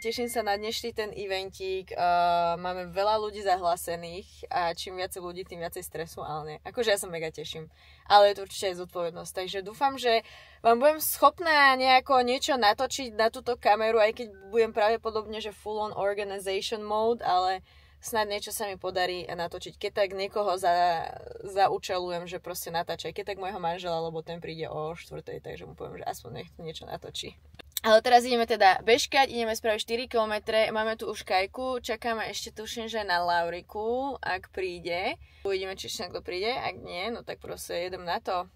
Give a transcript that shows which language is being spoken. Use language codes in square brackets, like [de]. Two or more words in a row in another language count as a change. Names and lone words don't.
[sk] Teším sa na dnešný ten eventík, máme veľa ľudí zahlásených a čím viacej ľudí, tým viacej stresu, ale nie. Akože ja sa mega teším, ale je to určite aj zodpovednosť, takže dúfam, že vám budem schopná nejako niečo natočiť na túto kameru, aj keď budem pravdepodobne, že [en] full on organization mode, [sk] ale snad niečo sa mi podarí natočiť. Keď tak niekoho zaučelujem, že proste natáčaj. Keď tak môjho manžela, lebo ten príde o 4:00, takže mu poviem, že aspoň nech niečo natočí. Ale teraz ideme teda bežkať, ideme spraviť 4 km, máme tu už Kajku, čakáme ešte tuším, že na Lauriku, ak príde. Uvidíme, či ešte niekto príde, ak nie, no tak proste jedem na to.